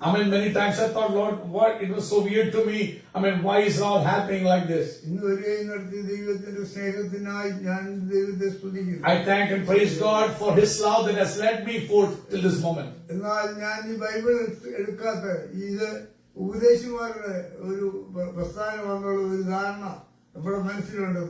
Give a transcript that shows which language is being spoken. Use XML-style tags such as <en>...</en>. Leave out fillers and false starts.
<en>many times I thought, Lord, what? It was so weird to me. Why is it all happening like this?</en> <ml>ദൈവത്തിന്റെ സ്നേഹത്തിനായി ഞാൻ ദൈവത്തെ സ്തുതിക്കുന്നു.</ml> <en>I thank and praise God for His love that has led me forth till this moment.</en> <ml>എന്നാൽ ഞാൻ ഈ Bible എടുക്കാത്ത ഇത് ഉപദേശിമാരുടെ ഒരു പ്രസ്ഥാനമാണെന്നുള്ള ഒരു ധാരണ നമ്മുടെ മനസ്സിലുണ്ട്.</ml>